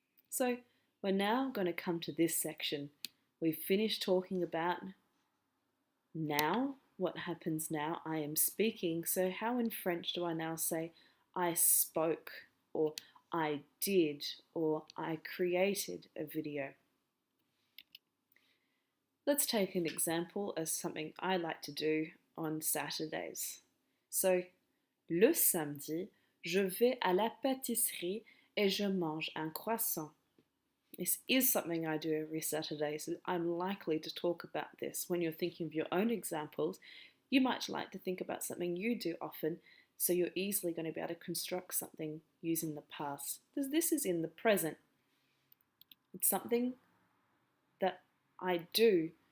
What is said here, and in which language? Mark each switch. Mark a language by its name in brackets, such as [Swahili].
[English] So we're now going to come to this section. We've finished talking about now, what happens now. I am speaking. So how in French do I now say I spoke, or I did, or I created a video? Let's take an example as something I like to do on Saturdays. [French] So, le samedi, je vais à la pâtisserie et je mange un croissant. [English] This is something I do every Saturday, so I'm likely to talk about this. When you're thinking of your own examples, you might like to think about something you do often, so you're easily going to be able to construct something using the past. This is in the present. It's something that I do.